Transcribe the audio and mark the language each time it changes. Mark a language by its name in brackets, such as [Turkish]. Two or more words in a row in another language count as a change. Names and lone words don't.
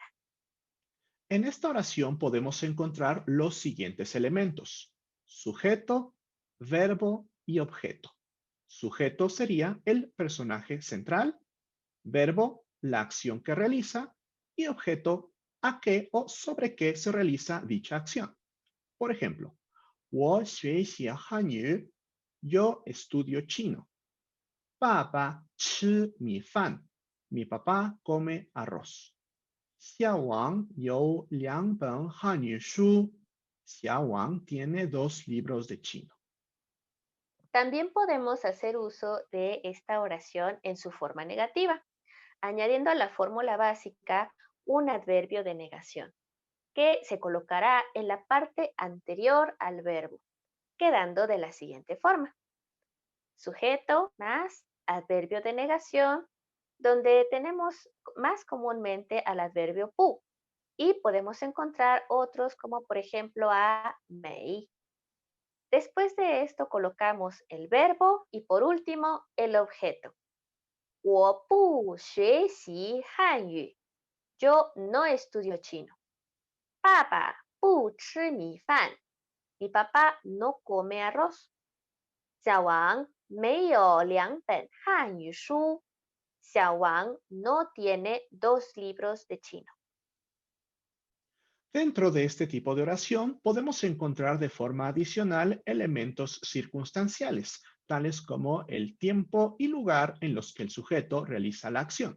[Spanish] En esta oración podemos encontrar los siguientes elementos: sujeto, verbo y objeto. Sujeto sería el personaje central, verbo, la acción que realiza, y objeto, a qué o sobre qué se realiza dicha acción. Por ejemplo, [Chinese] 我学习汉语, [Spanish] yo estudio chino. [Chinese] 爸爸吃米饭, [Spanish] mi papá come arroz. [Chinese] 小王有2本汉语书, [Spanish] Xiaowang tiene 2 libros de chino. También podemos hacer uso de esta oración en su forma negativa, añadiendo a la fórmula básica un adverbio de negación, que se colocará en la parte anterior al verbo, quedando de la siguiente forma. Sujeto más adverbio de negación, donde tenemos más comúnmente al adverbio pu y podemos encontrar otros como por ejemplo a mei. Después de esto colocamos el verbo y por último el objeto. [Chinese] 我不学习汉语. [Spanish] Yo no estudio chino. [Chinese] 爸爸不吃米饭. [Spanish] Mi papá no come arroz. [Chinese] 小王没有2本汉语书. [Spanish] Xiaowang no tiene 2 libros de chino. Dentro de este tipo de oración podemos encontrar de forma adicional elementos circunstanciales, tales como el tiempo y lugar en los que el sujeto realiza la acción.